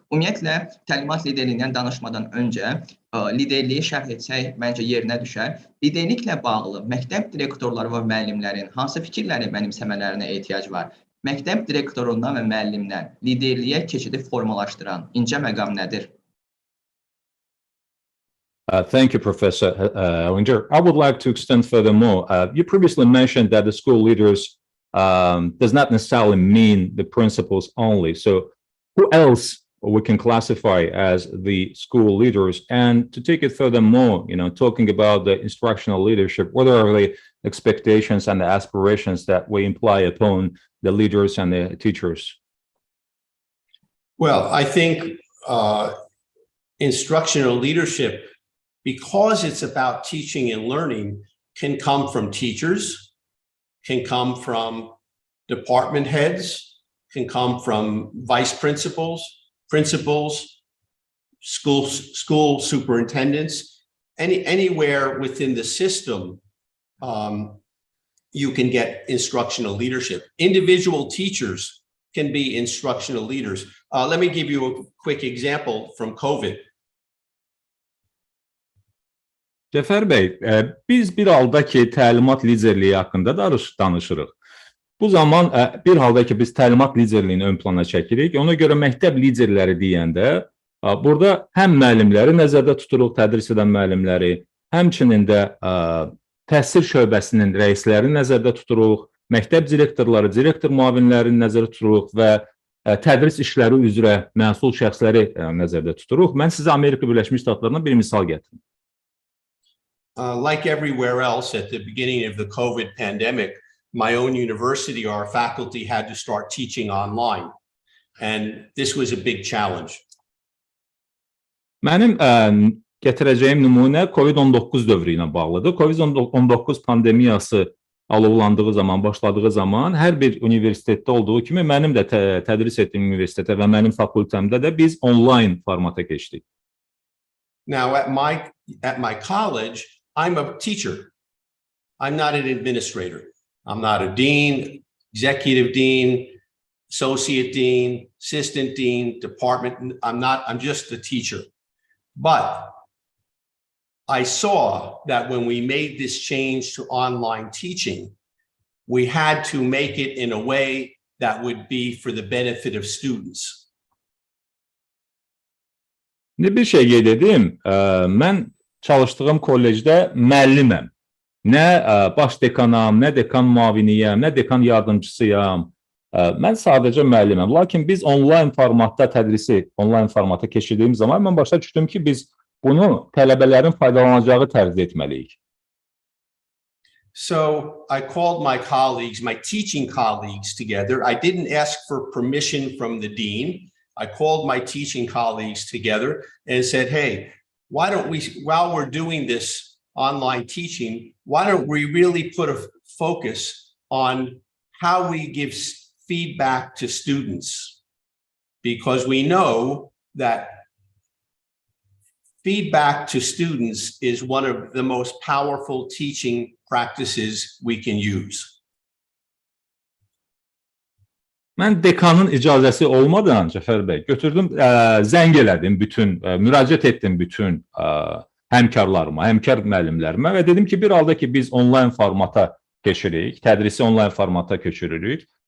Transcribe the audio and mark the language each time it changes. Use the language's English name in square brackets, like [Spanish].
[Azerbaijani] Ümumiyyətlə, təlimat liderliyindən danışmadan öncə liderliyi şərh etsək məncə yerinə düşər. Liderliklə bağlı məktəb direktorları və müəllimlərin hansı fikirləri mənimsəmələrinə ehtiyac var? Məktəb direktorundan və müəllimdən liderliyə keçidi formalaşdıran incə məqam nədir? [English] Thank you, Professor Hallincer. I would like to extend furthermore. You previously mentioned that the school leaders does not necessarily mean the principals only. So who else we can classify as the school leaders? And to take it furthermore, talking about the instructional leadership, what are the expectations and the aspirations that we imply upon the leaders and the teachers? Well, I think instructional leadership, because it's about teaching and learning, can come from teachers, can come from department heads, can come from vice principals, school superintendents, anywhere within the system, you can get instructional leadership. Individual teachers can be instructional leaders. Let me give you a quick example from COVID. [Azerbaijani] Cəfər bəy, biz bir halda ki, təlimat liderliyi haqqında danışırıq. Bu zaman bir halda ki, biz təlimat liderliyini ön plana çəkirik. Ona görə məktəb liderləri deyəndə, burada həm müəllimləri nəzərdə tuturuq, tədris edən müəllimləri, həmçinin də təhsil şöbəsinin rəislərini nəzərdə tuturuq, məktəb direktorları, direktor müavinlərini nəzərdə tuturuq və tədris işləri üzrə məsul şəxsləri nəzərdə tuturuq. Mən sizə Amerika Birləşmiş Ştatlarından bir misal gətirim. [English] Like everywhere else at the beginning of the COVID pandemic, my own university, our faculty had to start teaching online. And this was a big challenge. [Azerbaijani] Mənim gətirəcəyim nümunə COVID-19 dövrü ilə bağlıdır. COVID-19 pandemiyası alovlandığı zaman, başladığı zaman hər bir universitetdə olduğu kimi mənim də tədris etdiyim universitetə və mənim fakültəmdə də biz online formata keçdik. [English] Now at my college, I'm a teacher. I'm not an administrator. I'm not a dean, executive dean, associate dean, assistant dean, department. I'm just a teacher. But I saw that when we made this change to online teaching, we had to make it in a way that would be for the benefit of students. [Azerbaijani] Bir şey qeyd edim, mən çalışdığım kollecdə müəlliməm. Nə baş dekanam, nə dekan müaviniyəm, nə dekan yardımcısıyam. Mən sadəcə müəlliməm. Lakin biz onlayn formatda tədrisi, onlayn formata keçirdiyim zaman mən başa düşdüm ki, biz bunu tələbələrin faydalanacağı tərzdə etməliyik. [English] So I called my colleagues, my teaching colleagues together. I didn't ask for permission from the dean. I called my teaching colleagues together and said, hey, why don't we, while we're doing this online teaching, why don't we really put a focus on how we give feedback to students? Because we know that feedback to students is one of the most powerful teaching practices we can use. [Azerbaijani] Mən dekanın icazəsi olmadan Cəfər bəy götürdüm, zəng elədim bütün, müraciət etdim bütün həmkarlarıma, həmkar müəllimlərimə və dedim ki, bir halda ki biz onlayn formata keçirik, tədrisi onlayn formata köçürürük.